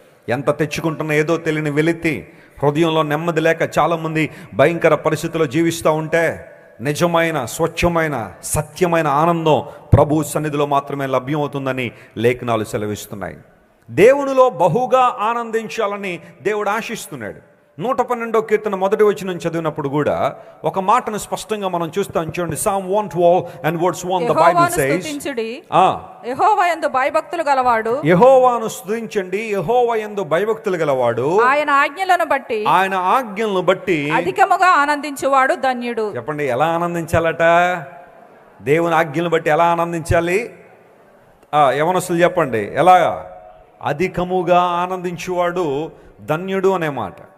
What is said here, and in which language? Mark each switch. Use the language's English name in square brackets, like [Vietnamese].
[Telugu] ఎంత తెచ్చుకుంటున్నా ఏదో తెలియని వెలితి, హృదయంలో నెమ్మది లేక చాలామంది భయంకర పరిస్థితుల్లో జీవిస్తూ ఉంటే నిజమైన, స్వచ్ఛమైన, సత్యమైన ఆనందం ప్రభు సన్నిధిలో మాత్రమే లభ్యమవుతుందని లేఖనాలు సెలవిస్తున్నాయి. దేవునిలో బహుగా ఆనందించాలని దేవుడు ఆశిస్తున్నాడు. 112వ కీర్తన 1వ వచనం చదివినప్పుడు కూడా ఒక మాటను స్పష్టంగా మనం చూస్తాం. చూడండి, [English] Psalm 112 and verse 1, the Bible says, [Telugu] యెహోవా యందు భయభక్తులు గలవాడు, యెహోవాను స్తుతించండి, యెహోవా యందు భయభక్తులు గలవాడు, ఆయన ఆజ్ఞలను బట్టి అధికముగా ఆనందించువాడు ధన్యుడు. చెప్పండి, ఎలా ఆనందించాలట? దేవుని ఆజ్ఞలను బట్టి ఎలా ఆనందించాలి? యవనస్తులు చెప్పండి, ఎలాగా? అధికముగా ఆనందించువాడు ధన్యుడు అనే మాట.